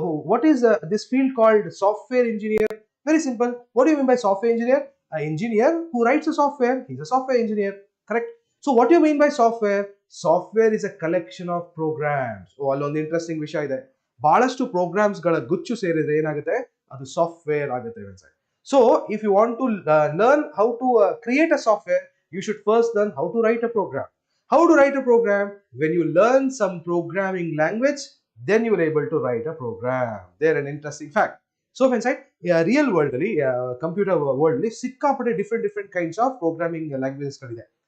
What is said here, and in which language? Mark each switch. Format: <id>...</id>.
<en>What is this field called software engineer? Very simple. What you mean by software engineer? Engineer who writes a software, he's a software engineer, correct? So what do you mean by software? Software is a collection of programs.</en> <kn>ಅಲ್ಲೊಂದು interesting ವಿಷಯ ಇದೆ. ಬಹಳಷ್ಟು programmes ಗಳ ಗುಚ್ಚು ಸೇರಿದ್ರೆ ಏನಾಗುತ್ತೆ, ಅದು software ಆಗುತ್ತೆ.</kn> <en>So if you want to learn how to create a software, you should first learn how to write a program. How to write a program? When you learn some programming language, then you will able to write a program. There an interesting fact. So inside real world ಅಲ್ಲಿ computer world ಅಲ್ಲಿ ಸಿಕ್ಕಾಪಟ್ಟೆ different kinds of programming languages ಗಳಿದೆ.</en>